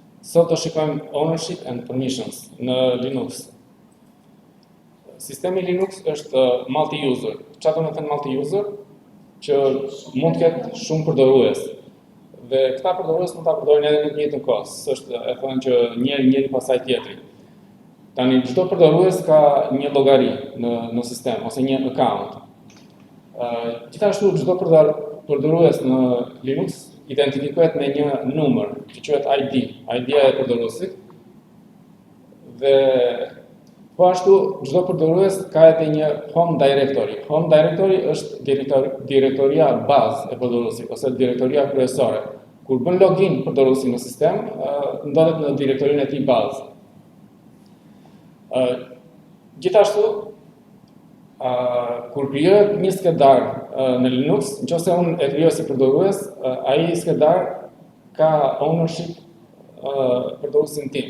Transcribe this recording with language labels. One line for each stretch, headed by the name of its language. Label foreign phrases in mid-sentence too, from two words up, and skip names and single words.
Albanian: Sot do shikojmë
English: ownership and permissions
Albanian: në Linux. Sistemi Linux është multi-user. Çfarë do të thënë multi-user? Që mund të ketë shumë përdorues. Dhe këta përdorues mund ta përdorin edhe në të njëjtën kohë. S'është e thonë që njëri pasaj tjetri. Tani çdo përdorues ka një llogari në sistem ose një account. Gjithashtu çdo përdorues në Linux identifikohet me një numër, që quhet ID, ID-ja e përdoruesit. Dhe po ashtu çdo përdorues ka edhe një
English: home directory. Home directory
Albanian: është direktoria bazë e përdoruesit ose direktoria kryesore. Kur bën login përdoruesi në sistem, ndodhet në direktorinë e tij bazë. Gjithashtu, kur krijohet një skedar në Linux, nëse unë e krijoj si përdorues, ai skedar ka ownership përdoruesin tim.